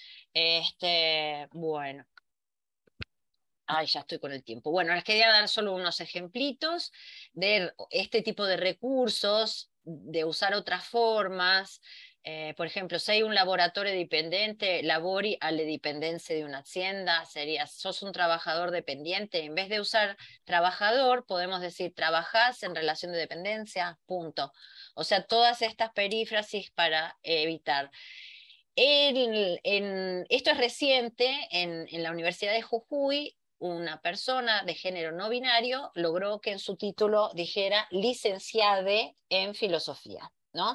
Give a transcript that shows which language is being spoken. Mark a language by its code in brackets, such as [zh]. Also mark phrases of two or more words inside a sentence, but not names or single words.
[es] Bueno. Ay, ya estoy con el tiempo. Bueno, les quería dar solo unos ejemplitos de este tipo de recursos, de usar otras formas. Por ejemplo, si hay un [it] laboratorio dipendente, lavori alle dipendenze [es] de una hacienda, sería, sos un trabajador dependiente. En vez de usar trabajador, podemos decir, trabajás en relación de dependencia, punto. O sea, todas estas perífrasis para evitar. Esto es reciente, en la Universidad de Jujuy, una persona de género no binario logró que en su título dijera licenciade en filosofía, ¿no?